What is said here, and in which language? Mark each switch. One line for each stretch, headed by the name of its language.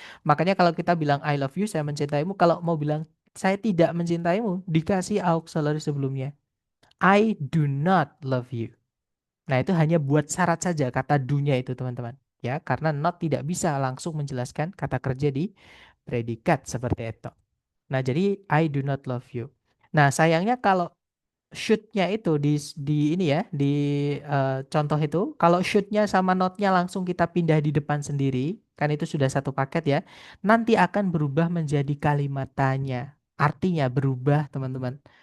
Indonesian: Makanya kalau kita bilang
English: I love you,
Indonesian: saya mencintaimu, kalau mau bilang saya tidak mencintaimu, dikasih auxiliary sebelumnya.
English: I do not love you.
Indonesian: Nah, itu hanya buat syarat saja kata do-nya itu, teman-teman. Ya, karena not tidak bisa langsung menjelaskan kata kerja di predikat seperti itu. Nah, jadi
English: I do not love you.
Indonesian: Nah, sayangnya kalau shoot-nya itu di ini ya, di contoh itu, kalau shoot-nya sama not-nya langsung kita pindah di depan sendiri, kan itu sudah satu paket ya. Nanti akan berubah menjadi kalimat tanya. Artinya berubah, teman-teman.